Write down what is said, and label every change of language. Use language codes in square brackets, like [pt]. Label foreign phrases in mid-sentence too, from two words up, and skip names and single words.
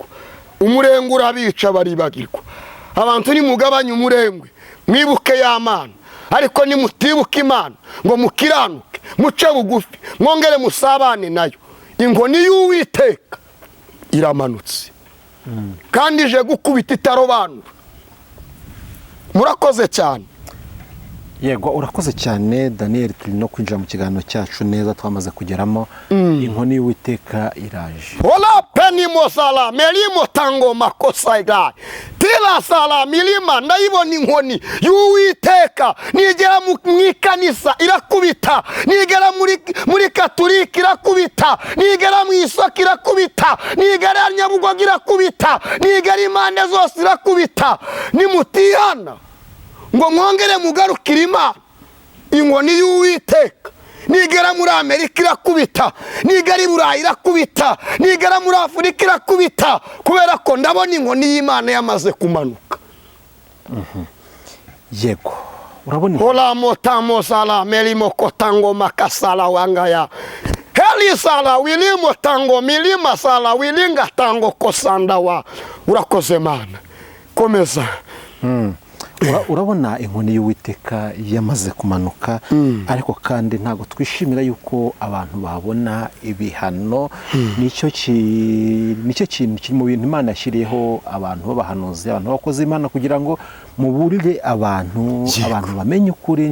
[rw] Umurengwe urabica, baribagirwa. Abantu nimugabanye umurengwe, mwibuke ya Mana, ariko nimutibuka Imana ngo mukiranuke, muce bugufi, mwongere musabane nayo, inkoni y'Uwiteka iramanutse kandi ije gukubita itarobanura. Murakoze cyane. Yego, urakoze cyane Daniel. Turi no kwinjira mu kiganiro cyacu neza, twamaze kugeramo. Inkoni y'Uwiteka iraje. Ola peni mosala melimo tango makosa igai tila sala milima, ndayibona inkoni y'Uwiteka nigera mu ikanisa irakubita, nigera muri Katolika irakubita, nigera mu isoko irakubita, nigera Nyabugogo irakubita, nigera impande zose irakubita. Nimutihana ngo mwongere mugarukire Imana, inkoni y'Uwiteka nigera muri Amerika irakubita, nigera i Burayi irakubita, nigera muri Afurika irakubita, kubera ko ndabona inkoni y'Imana yamaze kumanuka. Yego urabona Ola motamo sala melimo kotango makasala wangaya heli sala wilimo tango milima sala wilinga tango kosanda wa urakoze Mana. Komeza. urabona inkoni y'Uwiteka yamaze kumanuka, ariko kandi ntago twishimira yuko abantu babona ibihano. nicyo kintu kiri mu bintu Imana yashyiriyeho abantu b'abahanuzi, abantu bakoze Imana, kugira ngo muburire abantu bamenye ukuri.